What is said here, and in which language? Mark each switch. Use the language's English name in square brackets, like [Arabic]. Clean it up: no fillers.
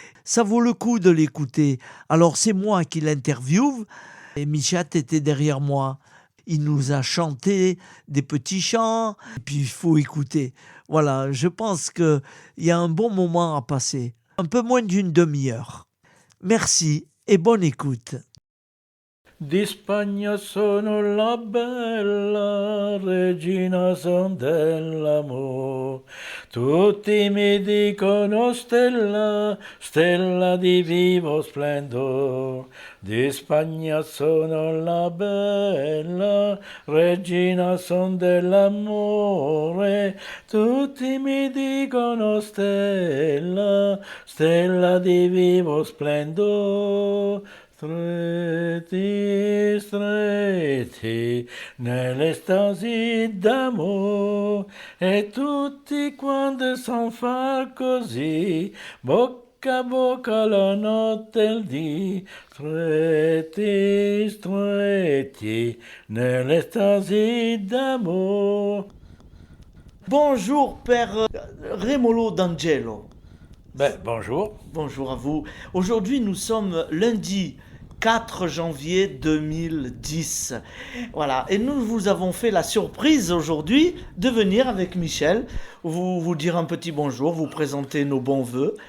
[French] Ça vaut le coup de l'écouter. Alors c'est moi qui l'interviewe, et Michette était derrière moi. Il nous a chanté des petits chants, et puis il faut écouter. Voilà, je pense qu'il y a un bon moment à passer. Un peu moins d'une demi-heure. Merci et bonne écoute. [Italian] Di Spagna sono la bella, regina son dell'amore. Tutti mi dicono stella, stella di vivo splendor. Di Spagna sono la bella, regina son dell'amore. Tutti mi dicono stella, stella di vivo splendor. Stretti, stretti, nell'estasi d'amore, e tutti quando son far così, bocca a bocca la notte e il dì, stretti, stretti, nell'estasi d'amore. [French] Bonjour, Père Rémolo d'Angelo. Ben, bonjour. Bonjour à vous. Aujourd'hui, nous sommes lundi 4 janvier 2010. Voilà. Et nous vous avons fait la surprise aujourd'hui de venir avec Michel, vous dire un petit bonjour, vous présenter nos bons voeux.